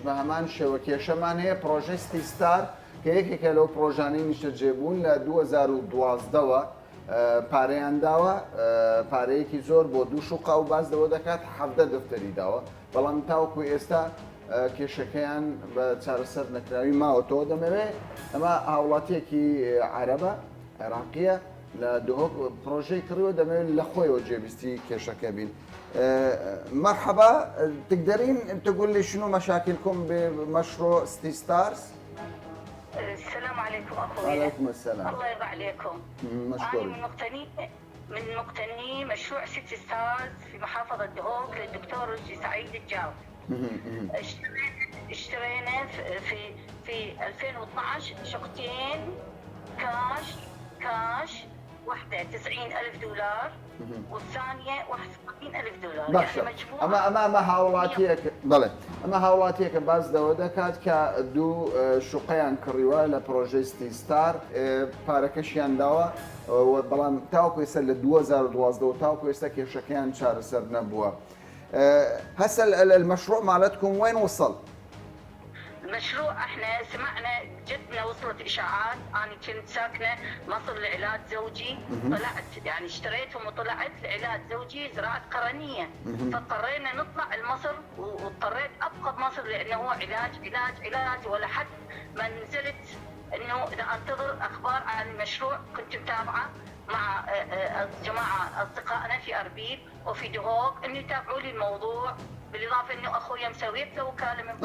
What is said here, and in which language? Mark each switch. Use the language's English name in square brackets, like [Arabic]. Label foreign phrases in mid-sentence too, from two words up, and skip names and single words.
[Central Kurdish] بە هەمان شێوە کێشەمان هەیە پرۆژەی ستیستار کە یەکێکە لەو پرۆژانەی نیشتە جێبوون لە 2012ەوە پارەیان داوە پارەیەکی زۆر بۆ دوو شوقا و باز دەوە دەکات 17 دەفتەری داوە بەڵام تاوەکو ئێستا کێشەکەیان بە چارەسەر نەکراوی ماوەتەوە دەمەوێت ئەمە هاوڵاتیەکی عەرەبە عێراقیە لە دهۆک پرۆژەی کڕیوە دەمەوێت لە خۆیەوە جێبیستی کێشەکە بین. [Arabic] مرحبا تقدرين تقول لي شنو مشاكلكم بمشروع ستي ستارز؟ السلام عليكم اخوي. وعليكم السلام. الله يرضى عليكم. مشكور. انا من مقتني مشروع سيتي ستارز في محافظه دهوك للدكتور سعيد الجار. اشترينا في 2012 شقتين كاش واحدة $90,000 والثانية $61,000. [Central Kurdish] باشە ئەمە هاوڵاتیەک بڵێ ئەمە هاوڵاتیەکە باز دەوە دەکات کە دوو شوقەیان کڕیوە لە پرۆژەی ستیستار پارەکەشیان داوە بەڵام تاوەکو ئێستا لە 2012 تاوەکو ئێستا کێشەکەیان چارەسەر نەبووە. [Arabic] هسه المشروع مالتكم وين وصل؟ المشروع احنا سمعنا جتنا وصلت اشاعات انا كنت ساكنه مصر لعلاج زوجي طلعت يعني اشتريتهم وطلعت لعلاج زوجي زراعه قرنيه فاضطرينا نطلع لمصر واضطريت ابقى بمصر لانه هو علاج ولحد ما نزلت انه اذا انتظر اخبار عن المشروع كنت متابعه مع جماعه اصدقائنا في اربيل وفي دهوك انه يتابعوا لي الموضوع بالاضافه انه اخويا مسويت له وكاله من